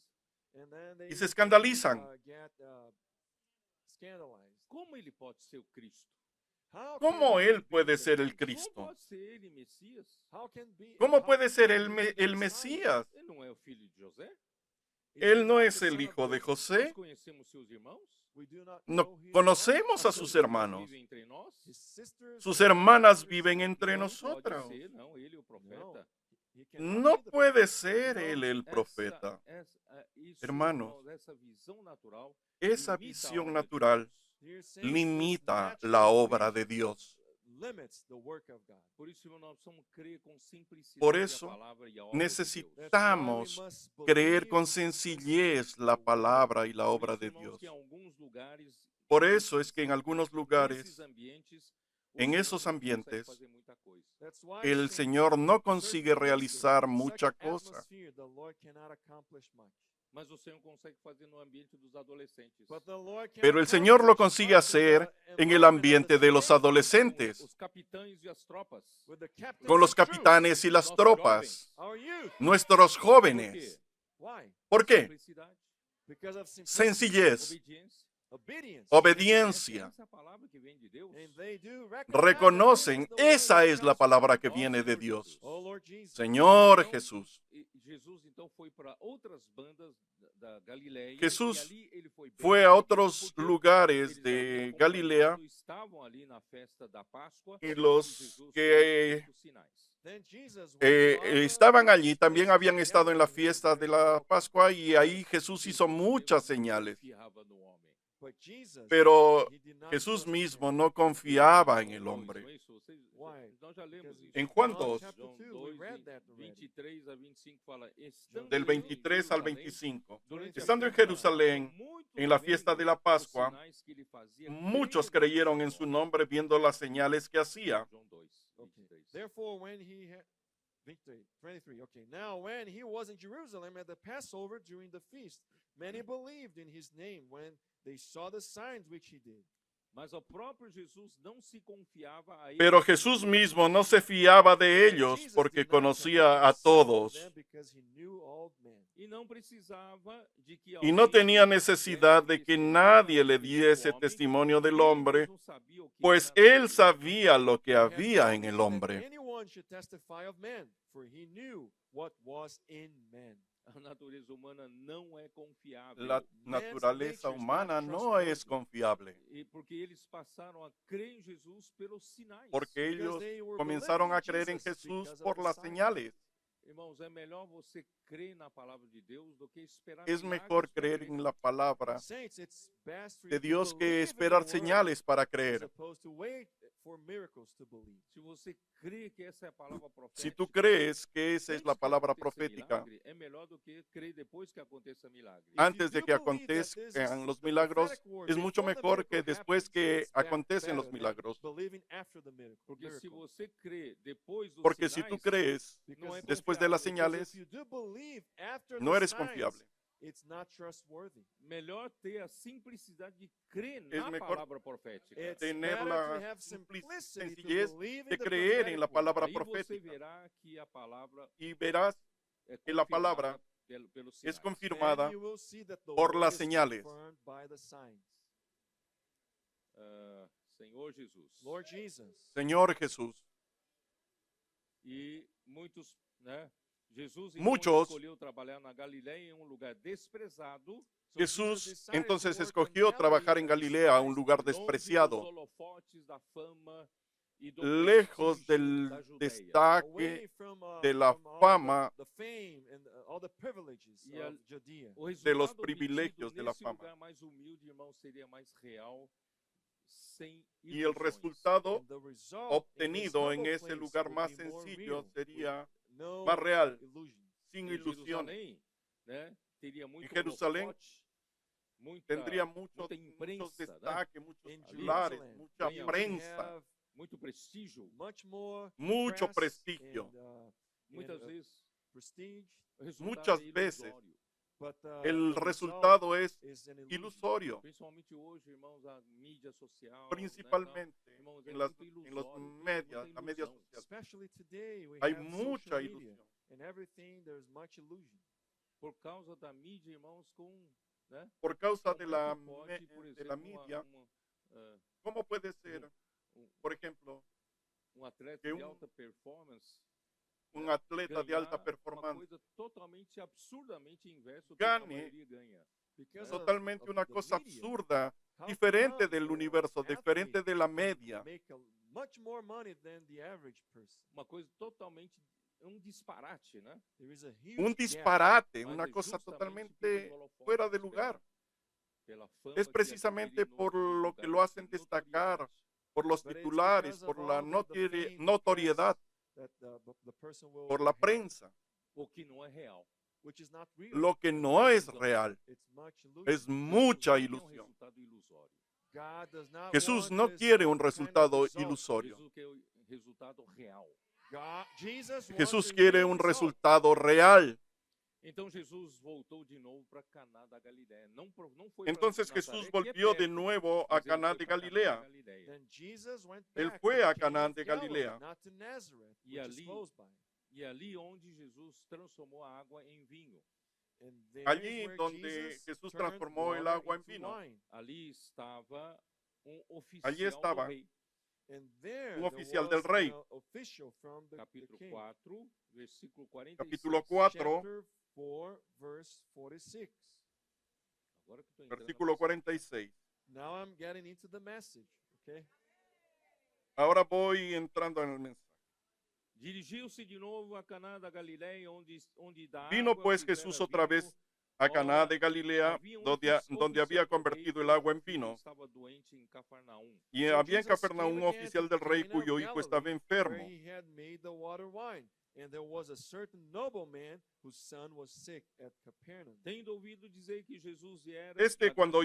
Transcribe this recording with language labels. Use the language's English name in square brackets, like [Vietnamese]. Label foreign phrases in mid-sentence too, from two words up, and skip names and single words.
[English] and then they [Spanish] y se escandalizan. [English] get scandalized. [Portuguese] Como ele pode ser o Cristo? [English] How [Spanish] ¿Cómo [English] can [Spanish] él [English] he be [Spanish] puede [English] the [Spanish] ser el [English] Christ? [Portuguese] Como Cristo? pode ser ele Messias? [English] How can be- [Spanish] ¿Cómo [English] how [Spanish] puede ser [English] can [Spanish] el, [English] he [Spanish] me- [English] be the [Spanish] el [English] Messiah? [Spanish] Mesías? [Portuguese] Ele não é o filho de José? [English] Is [Spanish] Él [English] he [Spanish] no [English] not [Spanish] es [English] the [Spanish] el [English] son of [Spanish] hijo de [English] Joseph? [Portuguese] Nós [Spanish] José. [Portuguese] conhecemos seus irmãos? [English] We do not [Spanish] No [English] know his [Spanish] conocemos a [English] brothers. [Spanish] sus [Portuguese] Seus [Spanish] hermanos. [Portuguese] vivem entre nós? [English] His sisters [Spanish] Sus [English] and [Spanish] hermanas [English] brothers [Spanish] viven entre [Portuguese] Não [Spanish] nosotros. [Portuguese] pode ser, não, ele é o profeta. [English] He cannot [Spanish] No [English] be the [Spanish] puede [English] prophet. [Spanish] ser [Portuguese] Irmãos, [Spanish] él el profeta. [Portuguese] Isso, [Spanish] Hermanos, [Portuguese] irmãos, essa visão natural [Spanish] Esa [Portuguese] limita a [Spanish] visión [Portuguese] obra de [Spanish] natural [Portuguese] Deus. [English] Dear saints, this [Spanish] limita [English] natural [Spanish] la obra de [English] vision [Spanish] Dios. [English] limits the work of God. [Portuguese] Por isso, irmão, nós precisamos crer com simplicidade [Spanish] Por [Portuguese] a [Spanish] eso, [Portuguese] palavra e a obra de Deus. [English] That's why we [Spanish] necesitamos [English] must [Spanish] creer [English] believe [Spanish] con sencillez la palabra y la [Portuguese] Por [Spanish] obra [Portuguese] isso, [Spanish] de [Portuguese] irmãos, [Spanish] Dios. [Portuguese] que em alguns lugares, [Spanish] Por eso es que en algunos lugares, [Portuguese] nesses ambientes, o [Spanish] en [Portuguese] Senhor [Spanish] esos [Portuguese] não consegue [Spanish] ambientes, [Portuguese] fazer muita coisa. [English] That's why [Spanish] el [English] saints, [Spanish] Señor no [English] in [Spanish] consigue [English] certain [Spanish] realizar [English] places, in [Spanish] mucha [English] such [Spanish] cosa. [English] atmosphere, the Lord cannot accomplish much. [Portuguese] Mas o Senhor consegue fazer no ambiente dos adolescentes. [English] But the Lord can [Spanish] Pero el Señor lo [English] accomplish [Spanish] consigue [English] much in the [Spanish] hacer en el [English] environment of [Spanish] ambiente [English] the [Spanish] de los [English] teenagers, [Spanish] adolescentes, [Portuguese] Os capitães e as tropas. [English] with the captains [Spanish] con los [English] and troops, [Spanish] capitanes y las [Portuguese] Nossos [Spanish] tropas, [English] our youth. [Spanish] nuestros [Portuguese] Por quê? [Spanish] jóvenes. [English] Why? [Spanish] ¿Por qué? [Portuguese] Simplicidade, [English] Because of simplicity, [Spanish] Sencillez, [Portuguese] obediência. [English] obedience. [Spanish] obediencia. [Portuguese] Essa é a palavra que vem de Deus. [English] And they do recognize [Spanish] Reconocen, [English] that this is the word [Spanish] esa [English] that [Spanish] es la [English] comes [Spanish] palabra [English] from [Spanish] que [English] God. [Spanish] viene de Dios. [English] Oh Lord Jesus. [Spanish] Señor [Portuguese] Então, [Spanish] Jesús. [Portuguese] e Jesus então foi para outras bandas da Galileia. [Spanish] Jesús [Portuguese] e ali ele foi bem [Spanish] Fue a [Portuguese] recebido, [Spanish] otros [Portuguese] porque [Spanish] lugares [Portuguese] eles [Spanish] de [Portuguese] acompanhando [Spanish] Galilea [Portuguese] estavam ali na festa da Páscoa [Spanish] y [Portuguese] onde [Spanish] los [Portuguese] Jesus [Spanish] que [Portuguese] fez os sinais. [English] Then Jesus was on the [Spanish] estaban allí, también [English] feast [Spanish] habían [English] of [Spanish] estado en la [English] Galilee, [Spanish] fiesta de la Pascua y ahí Jesús hizo muchas señales. [Portuguese] Confiava no homem. [English] but Jesus, [Spanish] Pero [English] he did not [Spanish] Jesús [English] trust in [Spanish] mismo [English] man. [Spanish] no confiaba en el [Portuguese] Não, [Spanish] hombre. [Portuguese] não é isso? [English] Why? [Portuguese] Nós já lemos [English] Because [Portuguese] isso. [Spanish] En Juan [English] John 2, chapter [Portuguese] João [English] 2, we [Portuguese] 2, [English] read that already. [Portuguese] 23 a 25 fala, estando [Spanish] Del [Portuguese] em [Spanish] 23 al [Portuguese] Jerusalém, [Spanish] 25. [Portuguese] durante a [Spanish] Estando en [Portuguese] festa, [Spanish] Jerusalén, [Portuguese] muitos [Spanish] en la fiesta de la [Portuguese] vendo os [Spanish] Pascua, [Portuguese] sinais que ele fazia, [Spanish] muchos [Portuguese] creram [Spanish] creyeron en su nombre viendo las señales que hacía. [Portuguese] João 2, [English] Okay. [Portuguese] 23. [English] Therefore, when he had 23. Okay. Now, when he was in Jerusalem at the Passover during the feast, many believed in his name when they saw the signs which he did. [Portuguese] Mas o próprio Jesus não se confiava a ele. [Spanish] Pero Jesús mismo no se fiaba de ellos [English] Jesus [Spanish] porque [English] did not [Spanish] conocía a [English] confess [Spanish] todos [English] them because he knew all men. [Portuguese] E não precisava de que [Spanish] y no [Portuguese] alguém [Spanish] tenía [Portuguese] desse [Spanish] necesidad de que [Portuguese] testemunho [Spanish] nadie le [Portuguese] do [Spanish] diese [Portuguese] homem, [Spanish] testimonio del [Portuguese] porque ele [Spanish] hombre, [Portuguese] mesmo sabia o que [Spanish] pues [Portuguese] era [Spanish] él [Portuguese] nele. [Spanish] sabía lo que [English] He had [Spanish] había [English] no [Spanish] en el [English] need that [Spanish] hombre. [English] anyone should testify of men, for he knew what was in men. [Portuguese] A natureza humana não é confiável. [Spanish] La naturaleza humana no es confiable, [Portuguese] E porque eles passaram a crer em Jesus pelos sinais. [Spanish] porque [English] Because [Spanish] ellos [English] they were [Spanish] comenzaron a [English] believing [Spanish] creer en [English] Jesus [Spanish] Jesús [English] because of [Spanish] por [English] the [Spanish] las [English] signs. [Spanish] señales. [Portuguese] Irmãos, é melhor você crer na palavra de Deus do que esperar [Spanish] Es [Portuguese] milagres [Spanish] mejor [Portuguese] para [Spanish] creer [Portuguese] crer. [Spanish] en la palabra [English] Saints, it's best for [Spanish] de [English] you to [Spanish] Dios [English] believe [Spanish] que [English] in [Spanish] esperar [English] the word [Spanish] señales para [English] as [Spanish] creer. [English] opposed to wait for miracles to believe. [Portuguese] Se você crê que essa é a palavra profética, [Spanish] Si tú crees que esa es [Portuguese] antes [Spanish] la [Portuguese] que [Spanish] palabra [Portuguese] aconteça [Spanish] profética, [Portuguese] milagre, é melhor do que crer depois que aconteça milagre. [Spanish] antes de que acontezcan los milagros, es mucho mejor que después que acontecen los milagros. [English] Believing after the miracle. [Portuguese] Porque se você crê depois dos [Spanish] Porque si [Portuguese] sinais, [Spanish] tú crees [Portuguese] não é [Spanish] después de las [Portuguese] confiável. [Spanish] señales, [English] If you do believe after [Spanish] no [English] the [Spanish] eres [English] signs, [Spanish] confiable. [English] it's not trustworthy. [Portuguese] Melhor ter a simplicidade de crer [Spanish] Es [Portuguese] na [Spanish] mejor [Portuguese] palavra profética. [English] It's [Spanish] tener [English] better [Spanish] la [English] to have simplicity to [Spanish] sencillez [English] believe in [Spanish] de [English] the [Spanish] creer en la [English] prophetic word. [Spanish] palabra [Portuguese] Aí você [Spanish] profética. [Portuguese] verá que a palavra [Spanish] Y verás [Portuguese] é [Spanish] que la [Portuguese] confirmada [Spanish] palabra [Portuguese] pelos [Spanish] es [Portuguese] sinais. [Spanish] confirmada [English] And you will see that the [Spanish] por [English] word [Spanish] las [English] is [Spanish] señales. [English] confirmed by the signs. [Portuguese] Senhor Jesus. [English] Lord Jesus. [Spanish] Señor Jesús. [Portuguese] E muitos, né, [Spanish] muchos, [Portuguese] escolheu trabalhar na Galileia, em um lugar desprezado. [Spanish] Jesús entonces escogió trabajar en Galilea, un lugar despreciado, [Portuguese] Longe dos holofotes da fama e do [Spanish] lejos [Portuguese] prestígio [Spanish] del [Portuguese] da Judeia. [Spanish] destaque, [English] away from, [Spanish] de la [English] from all [Spanish] fama, [English] the fame and all the privileges [Portuguese] E [English] of [Portuguese] a- [English] Judea. [Portuguese] O [Spanish] de los [Portuguese] resultado [Spanish] privilegios [Portuguese] obtido [Spanish] de la [Portuguese] nesse [Spanish] fama. [Portuguese] lugar mais humilde, irmão, seria mais real, sem [Spanish] Y el [Portuguese] ilusões. [Spanish] resultado [English] And the result [Spanish] obtenido en [English] in this [Spanish] ese [English] humble [Spanish] lugar [English] place [Spanish] más [English] would be more [Spanish] sencillo [English] real, [Spanish] sería [English] with no [Spanish] más real, [English] illusions. [Spanish] sin [Portuguese] Em [Spanish] ilusiones. [Portuguese] Jerusalém, né, teria muito Jerusalém holofote, muita, [Spanish] Tendría [Portuguese] muita [Spanish] muchos [Portuguese] imprensa, né? [Spanish] destaques, muchos [English] In [Spanish] titulares, [English] Jerusalem, [Spanish] mucha [Portuguese] ganha [English] would [Spanish] prensa, [English] have [Portuguese] muito prestígio. [English] much more [Spanish] mucho [English] press [Spanish] prestigio. [English] and, [Portuguese] Muitas [English] and, [Portuguese] vezes, [English] prestige, [Portuguese] o resultado [Spanish] Muchas [Portuguese] é [Spanish] veces, [Portuguese] ilusório. [English] but [Spanish] El [English] the result [Spanish] resultado es [English] is an illusion. [Spanish] ilusorio, [Portuguese] Principalmente hoje, irmãos, a mídia social, [Spanish] principalmente [Portuguese] né, irmãos, é [Spanish] en los [Portuguese] muito ilusório, [Spanish] medios, la media [Portuguese] ilusão. [Spanish] social. [English] Especially today, we [Spanish] Hay [English] have [Spanish] mucha [English] social media, [Spanish] ilusión. [English] and everything there's much illusion. [Portuguese] Por causa da mídia, irmãos, né? [Spanish] Por causa de [Portuguese] Como [Spanish] la, [Portuguese] é que pode, por [Spanish] de la [Portuguese] exemplo, [Spanish] media, ah, ¿cómo puede ser, [Portuguese] um- [Spanish] por ejemplo, [Portuguese] atleta [Spanish] que [Portuguese] de um- alta performance [Spanish] un atleta de alta [Portuguese] ganhar uma [Spanish] performance [Portuguese] coisa totalmente absurdamente inverso do que [Spanish] Gane [Portuguese] a maioria ganha? [English] Because [Spanish] totalmente [English] of [Spanish] una [English] the [Spanish] cosa [English] media, [Spanish] absurda, [English] how [Spanish] diferente [English] come [Spanish] del [English] the [Spanish] universo, diferente de la media? [English] make much more money than the average person? [Portuguese] Uma coisa totalmente disparate, né? [English] There is a huge [Spanish] Un [English] gap. [Spanish] disparate, [Portuguese] Mas [Spanish] una [Portuguese] é [Spanish] cosa [Portuguese] justamente [Spanish] totalmente [Portuguese] pelos holofotes, [Spanish] fuera de lugar. [Portuguese] pela fama [Spanish] Es [Portuguese] que [Spanish] precisamente [Portuguese] adquire [Spanish] por [Portuguese] no- [Spanish] lo que [Portuguese] lugares [Spanish] lo hacen [Portuguese] de [Spanish] destacar, [Portuguese] notoriedade. [Spanish] por los [English] But it's [Spanish] titulares, [English] because [Spanish] por [English] of [Spanish] la [English] all the fame, the [Spanish] notoriedad, [English] press that the person will [Spanish] por la [English] have, [Spanish] prensa, [Portuguese] O que não é real. [English] which is not real. [Spanish] lo que no es real, [English] It's much illusion. [Spanish] es mucha [Portuguese] Jesus não quer [Spanish] ilusión. [Portuguese] resultado ilusório. [English] God does not [Spanish] Jesús [English] want [Spanish] no [English] this [Spanish] quiere un [English] kind of [Spanish] resultado [English] result. [Spanish] ilusorio. [Portuguese] Jesus quer o resultado real. Jesus [Spanish] Jesús [English] wants a [Spanish] quiere [English] real [Spanish] un [English] result. [Spanish] resultado real. [Portuguese] Então Jesus voltou de novo para Caná da Galiléia. Não foi pra [Spanish] Entonces [Portuguese] Nazaré, [Spanish] Jesús [Portuguese] que é [Spanish] volvió de [Portuguese] perto, [Spanish] nuevo a [Portuguese] mas ele [Spanish] Caná [Portuguese] foi [Spanish] de [Portuguese] pra Caná da [Spanish] Galilea. [Portuguese] Galiléia. [English] Then Jesus went [Spanish] Él [English] back [Spanish] fue [English] to [Spanish] a [English] Cana [Spanish] Caná [English] of [Spanish] de [English] Galilee, [Spanish] Galilea. [English] not to Nazareth, [Portuguese] E [English] which is [Portuguese] ali- [English] close by. [Portuguese] E ali onde Jesus transformou a água em vinho. [English] And there [Spanish] Allí [English] is where [Spanish] donde [English] Jesus [Spanish] Jesús [English] turned [Spanish] transformó el [English] water [Spanish] agua en [English] into [Spanish] vino. [English] wine. [Portuguese] Ali estava oficial [Spanish] Allí estaba [Portuguese] do rei. [English] And there [Spanish] un [English] there [Spanish] oficial del [English] was [Spanish] rey. [English] an official from the [Portuguese] Capítulo [English] king. [Portuguese] 4, versículo 46. [Spanish] Capítulo 4, [English] Chapter 4, verse 46. [Portuguese] Agora que eu tô entrando [Spanish] versículo [Portuguese] na- [Spanish] 46. [English] Now I'm getting into the message, okay? [Spanish] Ahora voy entrando en el mensaje. [Portuguese] Dirigiu-se de novo a Caná da Galiléia, onde da [Spanish] Vino [Portuguese] água [Spanish] pues [Portuguese] fizera [Spanish] Jesús otra [Portuguese] vinho. [Spanish] vez a Caná de Galilea, [Portuguese] Havia [Spanish] donde [Portuguese] oficial [Spanish] había [Portuguese] do rei [Spanish] convertido el [Portuguese] cujo [Spanish] agua en [Portuguese] filho [Spanish] vino. [Portuguese] estava doente em Cafarnaum. [Spanish] Y [English] So [Spanish] había en [English] Jesus [Spanish] Capernaum un [English] came again [Spanish] oficial [English] to [Spanish] del rey [English] Cana of [Spanish] cuyo hijo estaba [English] Galilee, [Spanish] enfermo. [English] where he had made the water wine. And there was a certain nobleman whose son was sick at Capernaum. [Portuguese] Tendo ouvido dizer que Jesus viera [Spanish] Este, [Portuguese] da [Spanish] cuando